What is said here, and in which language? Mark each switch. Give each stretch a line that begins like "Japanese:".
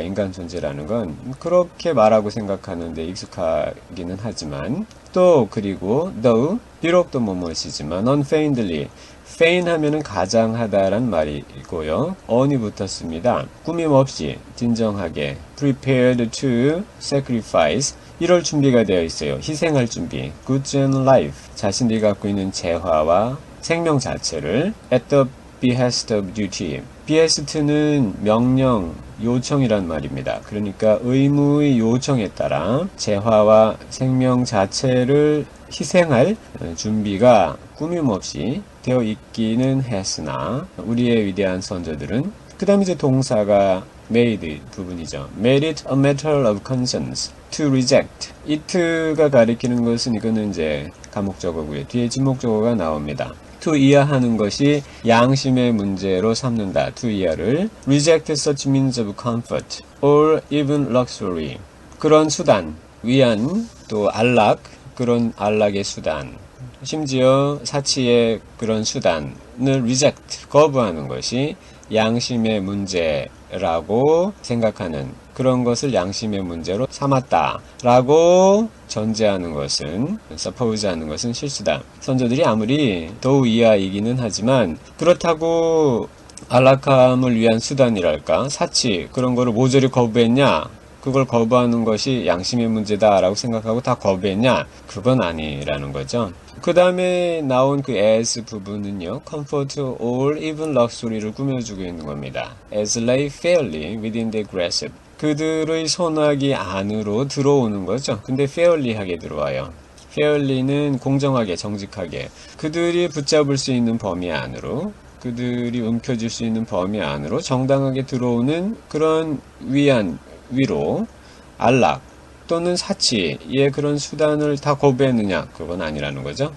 Korean: 인간 존재라는 건 그렇게 말하고 생각하는데 익숙하기는 하지만 또 그리고 though, 비록 또 무엇이지만 unfeignedly, feign 하면은 가장하다란 말이고요. on이 붙었습니다. 꾸밈없이 진정하게
English: prepared to sacrifice,
Korean: 이럴 준비가 되어 있어요. 희생할 준비.
English: goods and life,
Korean: 자신들이 갖고 있는 재화와 생명 자체를
English: at the behest of duty.
Korean: behest는 명령, 요청이란 말입니다. 그러니까 의무의 요청에 따라 재화와 생명 자체를 희생할 준비가 꾸밈없이 되어 있기는 했으나 우리의 위대한 선조들은 그 다음 이제 동사가 made 부분이죠.
English: made it a matter of conscience to reject.
Korean: it가 가리키는 것은 이거는 이제 감목적어고요. 뒤에 지목적어가 나옵니다. to 이하하는 것이 양심의 문제로 삼는다.
English: to 이하를 reject such means of comfort or even luxury.
Korean: 그런 수단, 위안, 또 안락, 그런 안락의 수단, 심지어 사치의 그런 수단을 reject, 거부하는 것이 양심의 문제라고 생각하는, 그런 것을 양심의 문제로 삼았다 라고 전제하는 것은, suppose 하는 것은 실수다. 선조들이 아무리 더우 이하이기는 하지만 그렇다고 안락함을 위한 수단이랄까, 사치, 그런 거를 모조리 거부했냐? 그걸 거부하는 것이 양심의 문제다 라고 생각하고 다 거부했냐? 그건 아니라는 거죠. 그 다음에 나온 그 as 부분은요,
English: comfort or even luxury
Korean: 를 꾸며주고 있는 겁니다.
English: as lay fairly within their grasp.
Korean: 그들의 손아귀 안으로 들어오는 거죠. 근데 fairly하게 들어와요. fairly는 공정하게, 정직하게. 그들이 붙잡을 수 있는 범위 안으로, 그들이 움켜쥘 수 있는 범위 안으로 정당하게 들어오는 그런 위로, 안락 또는 사치의 그런 수단을 다 거부했느냐? 그건 아니라는 거죠.